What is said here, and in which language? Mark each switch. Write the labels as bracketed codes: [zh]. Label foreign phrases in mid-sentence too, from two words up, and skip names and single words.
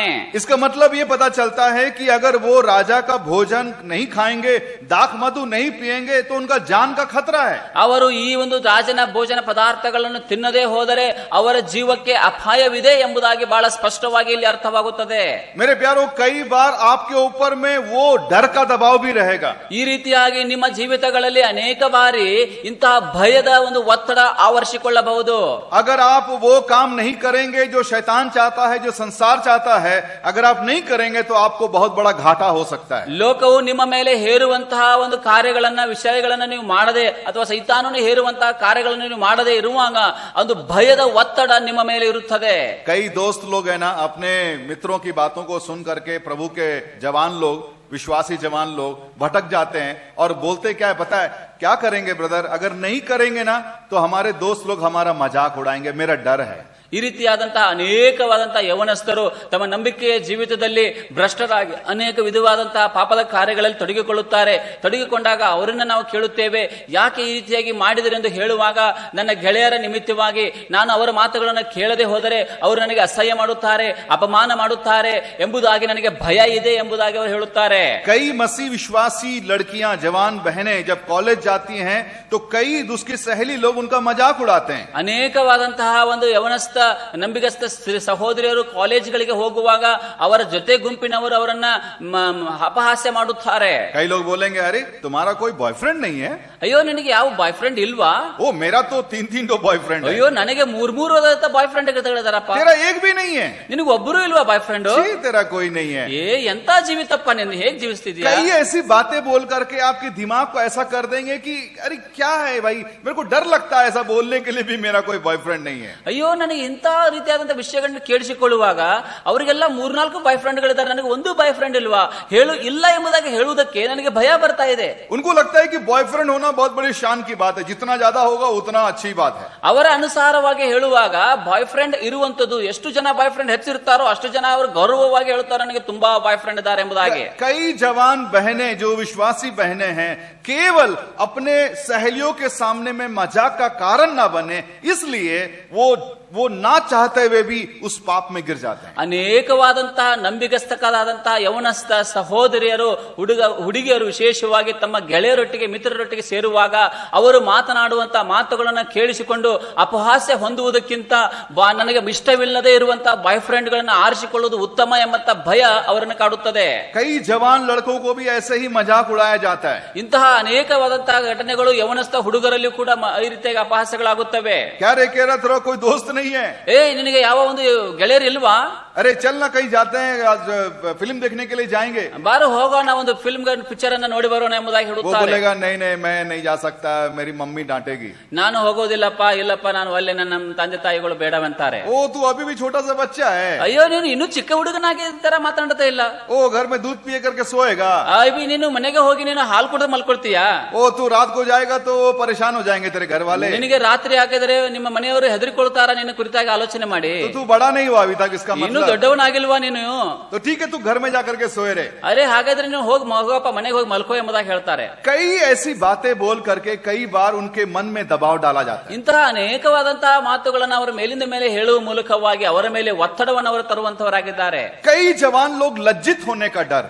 [hi] इसका मतलब ये पता चलता है कि अगर वो राजा का भोजन नहीं खाएंगे, दाख मधु नहीं पिएंगे, तो उनका जान का खतरा है. [kn] ಅವರು ಈ ಒಂದು ರಾಜನ ಭೋಜನ ಪದಾರ್ಥಗಳನ್ನು ತಿನ್ನದೇ ಹೋದರೆ ಅವರ ಜೀವಕ್ಕೆ ಅಪಾಯವಿದೆ ಎಂಬುದಾಗಿ ಬಹಳ ಸ್ಪಷ್ಟವಾಗಿ ಇಲ್ಲಿ ಅರ್ಥವಾಗುತ್ತದೆ. [hi] मेरे प्यारो, कई बार आपके ऊपर में वो डर का दबाव भी रहेगा. [kn] ಈ ರೀತಿಯಾಗಿ ನಿಮ್ಮ ಜೀವಿತಗಳಲ್ಲಿ ಅನೇಕ ಬಾರಿ ಇಂತಹ ಭಯದ ಒಂದು ಒತ್ತಡ ಆವರಿಸಿಕೊಳ್ಳಬಹುದು. [hi] अगर आप वो काम नहीं करेंगे जो शैतान चाहता है, जो संसार चाहता है, अगर आप नहीं करेंगे तो आपको बहुत बड़ा घाटा हो सकता है. [kn] ಲೋಕವು ನಿಮ್ಮ ಮೇಲೆ ಹೇರುವಂತಹ ಒಂದು ಕಾರ್ಯಗಳನ್ನ ವಿಷಯಗಳನ್ನ ನೀವು ಮಾಡದೆ, ಅಥವಾ ಸೈತಾನನು ಹೇರುವಂತಹ ಕಾರ್ಯಗಳನ್ನು ನೀವು ಮಾಡದೆ ಇರುವಾಗ ಒಂದು ಭಯದ ಒತ್ತಡ ನಿಮ್ಮ ಮೇಲೆ ಇರುತ್ತದೆ. [hi] कई दोस्त लोग है ना, अपने मित्रों की बातों को सुन करके प्रभु के जवान लोग, विश्वासी जवान लोग भटक जाते हैं और बोलते क्या है पता है? क्या करेंगे ब्रदर? अगर नहीं करेंगे ना तो हमारे दोस्त लोग हमारा मजाक उड़ाएंगे, मेरा डर है. [kn] ಈ ರೀತಿಯಾದಂತಹ ಅನೇಕವಾದಂತಹ ಯವನಸ್ಥರು ತಮ್ಮ ನಂಬಿಕೆಯ ಜೀವಿತದಲ್ಲಿ ಭ್ರಷ್ಟರಾಗಿ ಅನೇಕ ವಿಧವಾದಂತಹ ಪಾಪದ ಕಾರ್ಯಗಳಲ್ಲಿ ತೊಡಗಿಕೊಳ್ಳುತ್ತಾರೆ. ತೊಡಗಿಕೊಂಡಾಗ ಅವರನ್ನ ನಾವು ಕೇಳುತ್ತೇವೆ, ಯಾಕೆ ಈ ರೀತಿಯಾಗಿ ಮಾಡಿದರೆ ಎಂದು ಹೇಳುವಾಗ, ನನ್ನ ಗೆಳೆಯರ ನಿಮಿತ್ತವಾಗಿ ನಾನು ಅವರ ಮಾತುಗಳನ್ನು ಕೇಳದೆ ಹೋದರೆ ಅವರು ನನಗೆ ಅಸಹ್ಯ ಮಾಡುತ್ತಾರೆ, ಅಪಮಾನ ಮಾಡುತ್ತಾರೆ ಎಂಬುದಾಗಿ ನನಗೆ ಭಯ ಇದೆ ಎಂಬುದಾಗಿ ಅವರು ಹೇಳುತ್ತಾರೆ. [hi] कई मसीह विश्वासी लड़कियां, जवान बहनें जब कॉलेज जाती हैं तो कई उसकी सहेली लोग उनका मजाक उड़ाते हैं. [kn] ಅನೇಕವಾದಂತಹ ಒಂದು ಯವನಸ್ಥ ನಂಬಿಗಸ್ತ ಸಹೋದರಿಯರು ಕಾಲೇಜ್ಗಳಿಗೆ ಹೋಗುವಾಗ ಅವರ ಜೊತೆ ಗುಂಪಿನವರು ಅವರನ್ನ ಅಪಹಾಸ್ಯ ಮಾಡುತ್ತಾರೆ. [hi] कई लोग बोलेंगे, अरे तुम्हारा कोई बॉयफ्रेंड नहीं है? [kn] ಅಯ್ಯೋ, ನಿನಗೆ ಯಾವ ಬಾಯ್ ಫ್ರೆಂಡ್ ಇಲ್ವಾ? [hi] ओ मेरा तो 3 बॉयफ्रेंड है. [kn] ಅಯ್ಯೋ, ನನಗೆ 3 ಬಾಯ್ ಫ್ರೆಂಡ್ ಇದ್ದಾರಪ್ಪ. [hi] तेरा एक भी नहीं है? [kn] ನಿನಗೆ ಒಬ್ಬರು ಇಲ್ವಾ ಬಾಯ್ ಫ್ರೆಂಡ್? [hi] तेरा कोई नहीं है. [kn] ಎಂತ ಜೀವಿತಪ್ಪ ನಿಂದು, ಹೇಗ್ ಜೀವಿಸ್ತಿದ್ಯಾ? [hi] कई ऐसी बातें बोल करके आपके दिमाग को ऐसा कर देंगे कि अरे क्या है भाई, मेरे को डर लगता है ऐसा बोलने के लिए भी, मेरा कोई बॉयफ्रेंड नहीं है. [kn] ಅಯ್ಯೋ, ನನಗೆ ಇಂತ ರೀತಿಯಾದಂತಹ ವಿಷಯಗಳನ್ನ ಕೇಳಿಸಿಕೊಳ್ಳುವಾಗ ಅವರಿಗೆಲ್ಲ 3-4 ಬಾಯ್ ಫ್ರೆಂಡ್ಗಳಿದ್ದಾರೆ, ನನಗೆ ಒಂದು ಬಾಯ್ ಫ್ರೆಂಡ್ ಇಲ್ವಾ, ಇಲ್ಲ ಎಂಬುದಾಗಿ ಹೇಳುವುದಕ್ಕೆ ನನಗೆ ಭಯ ಬರ್ತಾ ಇದೆ. [hi] उनको लगता है कि बॉयफ्रेंड होना बहुत बड़ी शान की बात है, जितना ज्यादा होगा उतना अच्छी बात है. [kn] ಅವರ ಅನುಸಾರವಾಗಿ ಹೇಳುವಾಗ ಬಾಯ್ ಫ್ರೆಂಡ್ ಇರುವಂತದ್ದು, ಎಷ್ಟು ಜನ ಬಾಯ್ ಫ್ರೆಂಡ್ ಹೆಚ್ಚಿರ್ತಾರೋ ಅಷ್ಟು ಜನ ಅವರು ಗೌರವವಾಗಿ ಹೇಳ್ತಾರೆ, ನನಗೆ ತುಂಬಾ ಬಾಯ್ ಫ್ರೆಂಡ್ ಇದ್ದಾರೆ ಎಂಬುದಾಗಿ. [hi] कई जवान बहनें जो विश्वासी बहनें हैं, केवल अपने सहेलियों के सामने में मजाक का कारण ना बने, इसलिए वो ना चाहते हुए भी उस पाप में गिर जाते हैं. [kn] ಅನೇಕವಾದಂತಹ ನಂಬಿಗಸ್ತಕರಾದಂತಹ ಯವನಸ್ಥ ಸಹೋದರಿಯರು, ಹುಡುಗಿಯರು ವಿಶೇಷವಾಗಿ ತಮ್ಮ ಗೆಳೆಯರೊಟ್ಟಿಗೆ ಮಿತ್ರರೊಟ್ಟಿಗೆ ಸೇರುವಾಗ ಅವರು ಮಾತನಾಡುವಂತಹ ಮಾತುಗಳನ್ನು ಕೇಳಿಸಿಕೊಂಡು ಅಪಹಾಸ್ಯ ಹೊಂದುವುದಕ್ಕಿಂತ ನನಗೆ ಇಷ್ಟವಿಲ್ಲದೆ ಇರುವಂತಹ ಬಾಯ್ ಫ್ರೆಂಡ್ ಗಳನ್ನ ಆರಿಸಿಕೊಳ್ಳುವುದು ಉತ್ತಮ ಎಂಬಂತ ಭಯ ಅವರನ್ನು ಕಾಡುತ್ತದೆ. [hi] कई जवान लड़कों को भी ऐसे ही मजाक उड़ाया जाता है. [kn] ಇಂತಹ ಅನೇಕವಾದಂತಹ ಘಟನೆಗಳು ಯವನಸ್ಥ ಹುಡುಗರಲ್ಲಿ ಕೂಡ ಈ ರೀತಿಯಾಗಿ ಅಪಹಾಸ್ಯಗಳಾಗುತ್ತವೆ. [hi] क्या रे, कह रहा तेरा कोई दोस्त नहीं है? [kn] ನಿನಗೆ ಯಾವ ಒಂದು ಗೆಳೆಯರು ಇಲ್ವಾ? [hi] अरे चल ना कहीं जाते हैं, आज फिल्म देखने के लिए जाएंगे। [kn] ಬಾರು ಹೋಗೋಣ, ಒಂದು [en] film picture [kn] ಅನ್ನ ನೋಡಿ ಬರೋಣ ಎಂಬುದಾಗಿ [hi] वो [kn] ಹೇಳುತ್ತಾರೆ. [hi] बोलेगा नहीं नहीं मैं नहीं जा सकता, मेरी मम्मी डांटेगी। [kn] ನಾನು ಹೋಗೋದಿಲ್ಲಪ್ಪ, ಇಲ್ಲಪ್ಪ ನಾನು ಅಲ್ಲೇ, ನನ್ನ ತಂದೆ ತಾಯಿಗಳು ಬೇಡವಂತಾರೆ. [hi] ओ तू अभी भी छोटा सा बच्चा है, [kn] ಅಯ್ಯೋ ನೀನು ಇನ್ನೂ ಚಿಕ್ಕ ಹುಡುಗನಾಗಿ ತರ ಮಾತಾಡ್ತಾ ಇಲ್ಲ. [hi] ओ घर में दूध पिए करके सोएगा। [kn] ಅಯ್ಯೋ ನೀನು ಮನೆಗೆ ಹೋಗಿ ನೀನು ಹಾಲು ಕುಡಿದು ಮಲ್ಕೊಳ್ತೀಯಾ? [hi] ओ तू रात को जाएगा तो परेशान हो जाएंगे तेरे घर वाले। [kn] ನಿನಗೆ ರಾತ್ರಿ ಹಾಕಿದರೆ ನಿಮ್ಮ ಮನೆಯವರು ಹೆದರಿಕೊಳ್ತಾರ ನಿನ್ನ ಕುರಿತಾಗಿ ಆಲೋಚನೆ ಮಾಡಿ. [hi] तो तू बड़ा नहीं हुआ अभी तक, इसका [kn] ಇನ್ನು [hi] मतलब। [kn] ದೊಡ್ಡವನಾಗಿಲ್ವಾ ನೀನು? [hi] तो ठीक है तू घर में जाकर के सोए रहे। [kn] ಅರೆ ಹಾಗಾದ್ರೆ ನೀವು ಹೋಗಪ್ಪ ಮನೆಗೆ ಹೋಗಿ ಮಲ್ಕೋ ಎಂಬುದಾಗಿ ಹೇಳ್ತಾರೆ. [hi] कई ऐसी बातें बोल करके कई बार उनके मन में दबाव डाला जाता है। [kn] ಇಂತಹ ಅನೇಕವಾದಂತಹ ಮಾತುಗಳನ್ನು ಅವರ ಮೇಲಿಂದ ಮೇಲೆ ಹೇಳುವ ಮೂಲಕವಾಗಿ ಅವರ ಮೇಲೆ ಒತ್ತಡವನ್ನು ಅವರು ತರುವಂತವರಾಗಿದ್ದಾರೆ. [hi] कई जवान लोग लज्जित होने का डर,